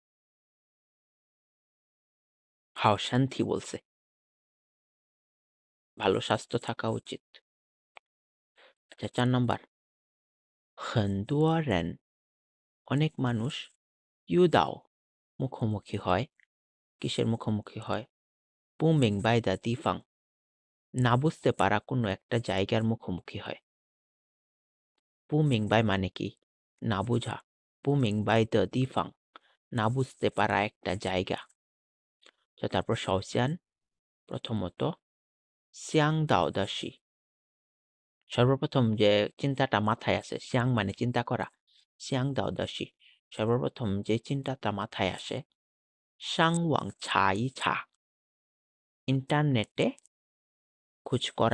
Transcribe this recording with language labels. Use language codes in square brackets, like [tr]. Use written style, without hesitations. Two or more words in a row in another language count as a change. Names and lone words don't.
[bn] হাওসান্থি বলছে, ভালো স্বাস্থ্য থাকা উচিত। আচ্ছা, 4 নাম্বার, [zh] 很多人 [bn] অনেক মানুষ, ইউদাও মুখোমুখি হয়। কিসের মুখোমুখি হয়? [zh] 不明白的地方 [bn] না বুঝতে পারা কোনো একটা জায়গার মুখোমুখি হয়। [zh] 不明白 [bn] মানে কি? না বুঝা। [zh] 不明白的地方 [bn] না বুঝতে পারা একটা জায়গা। তো তারপর শৌসিয়ান, প্রথমত [zh] 想到的是, [bn] সর্বপ্রথম যে চিন্তাটা মাথায় আসে, সিয়াং মানে চিন্তা করা, [zh] 想到的是 [bn] সর্বপ্রথম যে চিন্তাটা মাথায় আসে, [zh] 上网查查 [bn] ইন্টারনেটে খোঁজ করা।